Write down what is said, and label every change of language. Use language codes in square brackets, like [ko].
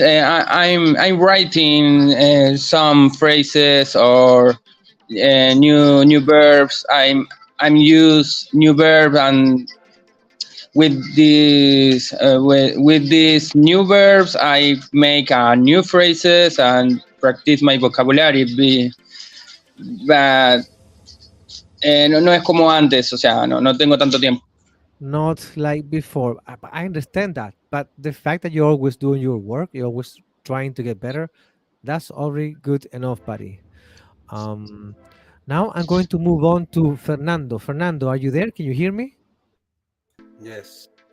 [en] I'm writing some phrases or new verbs. I'm use new verb and with these new verbs, I make new phrases and practice my vocabulary. [es] But no es como antes, o sea, no tengo tanto tiempo. [en] Not like before. I understand that, but the fact that you're always doing your work, you're always trying to get better, that's already good enough, buddy. Um, Now I'm going to move on to Fernando. Fernando, are you there? Can you hear me? Yes.